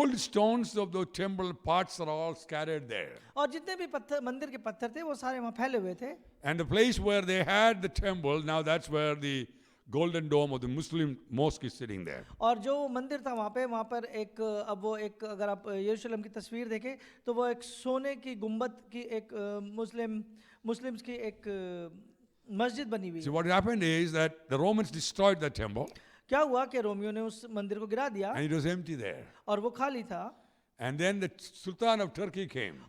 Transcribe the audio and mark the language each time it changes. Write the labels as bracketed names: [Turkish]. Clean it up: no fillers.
[English] old stones of the temple parts are all scattered there. [Hindi] और जितने भी पत्थर मंदिर के पत्थर थे वो सारे वहाँ फैले हुए थे [English] And the place where they had the temple, now that's where the golden dome of the Muslim mosque is sitting there. [Hindi] और जो मंदिर था वहाँ पर एक अब वो एक अगर आप यरूशलेम की तस्वीर देखें तो वो एक सोने की गुंबद की एक मुस्लिम्स की एक मस्जिद बनी हुई [English] See, [Hindi] है [English] what happened is that the Romans destroyed the temple [Hindi] क्या हुआ कि रोमियो ने उस मंदिर को गिरा दिया [English] and it was empty there. [Hindi] और वो खाली था [English] And then the Sultan of Turkey came